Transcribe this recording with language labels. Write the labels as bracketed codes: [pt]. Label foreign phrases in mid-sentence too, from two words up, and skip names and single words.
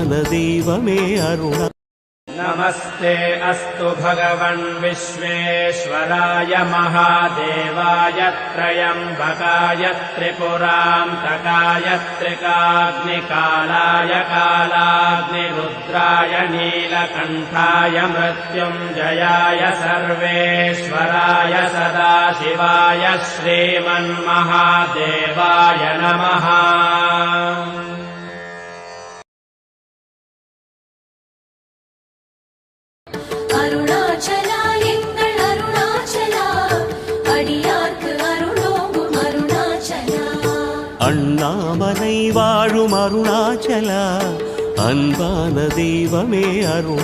[ta] தெய்வமே அருணா. [sa] नमस्ते अस्तु भगवन् विश्वेश्वराय महादेवाय त्र्यम्बकाय त्रिपुरान्तकाय त्रिकाग्निकालाय कालाग्निरुद्राय नीलकण्ठाय मृत्युञ्जयाय सर्वेश्वराय सदाशिवाय श्रीमन्महादेवाय नमः. [ta] அருணாச்சலா எங்கள் அருணாச்சலா, அடியார்க்கு அருளோங்கும் அருணாச்சலா. அண்ணாமலை வாழும் அருணாச்சலா, அன்பான தெய்வமே அருணா.